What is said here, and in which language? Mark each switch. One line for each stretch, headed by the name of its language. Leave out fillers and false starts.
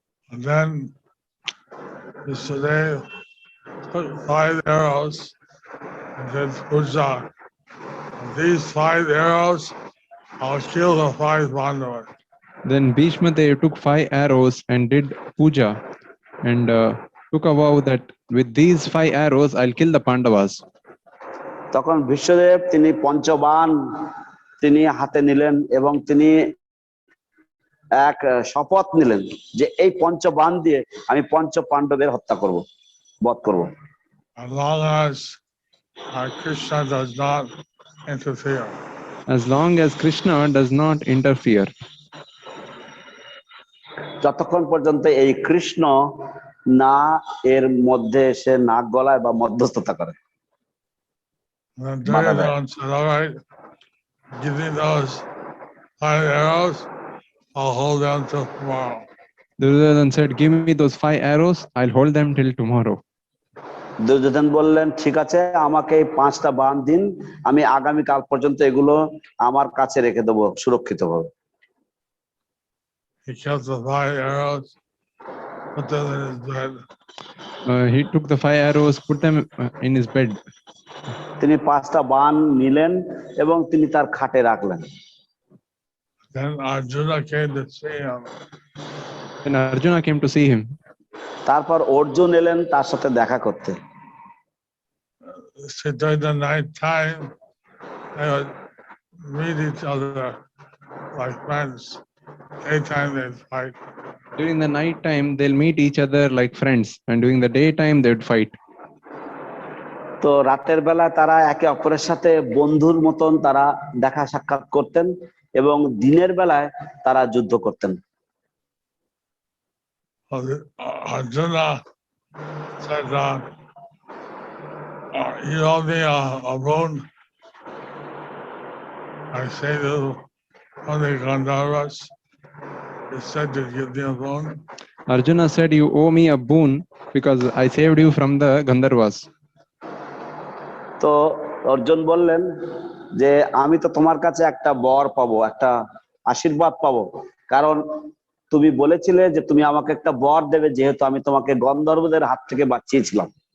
English: And then Vishnudev took 5 arrows and did puja. These 5 arrows, I'll kill the 5 Pandavas. Then Bhishma Dev took 5 arrows and did puja and took a vow that with these 5 arrows I'll kill the Pandavas.
Bangla: তখন ভীষ্মদেব তিনি পঞ্চবাণ তিনি হাতে নিলেন এবং তিনি এক শপথ নিলেন যে এই পঞ্চবাণ দিয়ে আমি পঞ্চ পাণ্ডবের হত্যা করব, বধ করব।
English: As long as Krishna does not interfere. As long as Krishna does not interfere.
Bangla: যতক্ষণ পর্যন্ত এই কৃষ্ণ না এর মধ্যে এসে নাক গলায় বা মধ্যস্থতা করে।
English: And Duryodhana said, all right, give me those 5 arrows, I'll hold them till tomorrow. Duryodhana said, give me those 5 arrows, I'll hold them till tomorrow.
Bangla: Duryodhan বললেন, ঠিক আছে, আমাকে এই 5টা বাণ দিন, আমি আগামী কাল পর্যন্ত এগুলো আমার কাছে রেখে দেবো সুরক্ষিতভাবে।
English: He kept the 5 arrows, put them in his bed. He took the 5 arrows, put them in his bed.
Bangla: তিনি 5টা বাণ নিলেন এবং তিনি তার খাটে রাখলেন।
English: Then Arjuna came to see him. Then Arjuna came to see him.
Bangla: তারপর অর্জুন এলেন তার সাথে দেখা করতে।
English: So during the night time, they would meet each other like friends. Daytime they'd fight. During the night time, they'll meet each other like friends, and during the daytime, they'd fight.
Bangla: তো রাতের বেলা তারা একে অপরের সাথে বন্ধুর মতন তারা দেখা সাক্ষাৎ করতেন এবং দিনের বেলায় তারা যুদ্ধ করতেন।
English: Arjuna said, you owe me a boon. I say to one of the Gandharvas, he said to give me a boon. Arjuna said, you owe me a boon because I saved you from the Gandharvas.
Bangla: তো অর্জুন বললেন যে আমি তো তোমার কাছে একটা বর পাবো, একটা আশীর্বাদ পাবো, কারণ তুমি বলেছিলে যে তুমি আমাকে একটা বর দেবে, যেহেতু আমি তোমাকে গন্ধর্বদের হাত থেকে বাঁচিয়েছিলাম।